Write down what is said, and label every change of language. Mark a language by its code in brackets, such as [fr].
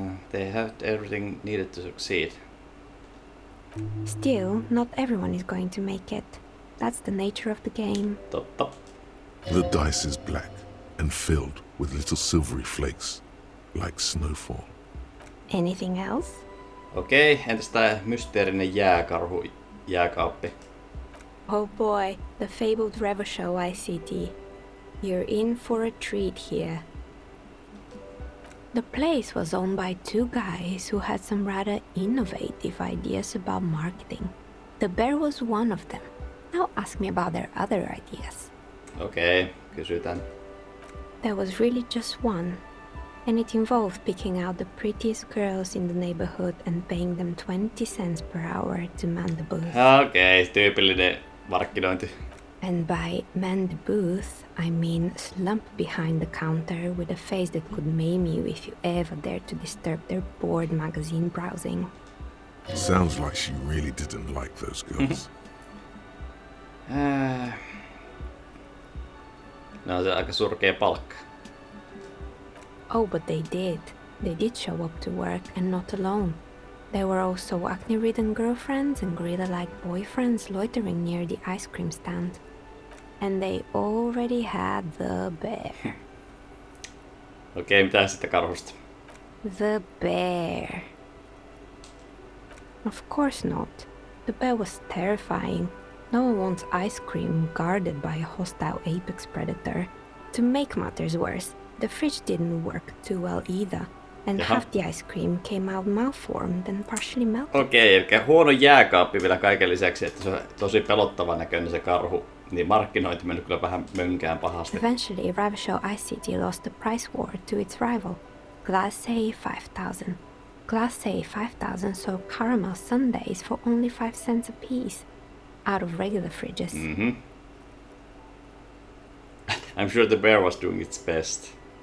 [en] They have everything needed to succeed. Still, not everyone is going to make it. That's the nature of the game. [fi] Totta. [en] The dice is black and filled with little silvery flakes, like snowfall. Anything else? [fi] Okei, entäs tää mysteerinen jääkarhu jääkaappi? [en] Oh boy, the fabled Revo Show ICT. You're in for a treat here. The place was owned by two guys who had some rather innovative ideas about marketing. The bear was one of them. Now ask me about their other ideas. [fi] Okei, kysytään. [en] There was really just one, and it involved picking out the prettiest girls in the neighborhood and paying them 20 cents per hour to man the booth. [fi] Okei, tyypillinen markkinointi. [en] And by man the booth, I mean slump behind the counter with a face that could maim you if you ever dared to disturb their bored magazine browsing. Sounds like she really didn't like those girls. [fi] No, se on aika surkea palkka. [en] Oh, but they did. They did show up to work, and not alone. There were also acne-ridden girlfriends and gorilla-like boyfriends loitering near the ice cream stand. And they already had the bear. [fi] Okei, mitä sitten karhusta? [en] The bear. Of course not. The bear was terrifying. No one wants ice cream guarded by a hostile apex predator. To make matters worse, the fridge didn't work too well either, and half the ice cream came out malformed and partially melted. [fi] Okei, eli huono jääkaappi vielä kaiken lisäksi, että se on tosi pelottavan näköinen se karhu. Niin markkinointi mennyt kyllä vähän mönkään pahasti. [en] Eventually, Ravenshaw Ice City lost the price war to its rival, Glace 5000. Glace 5000 sold caramel sundaes for only 5 cents a piece, out of regular fridges. I'm sure the bear was doing its best.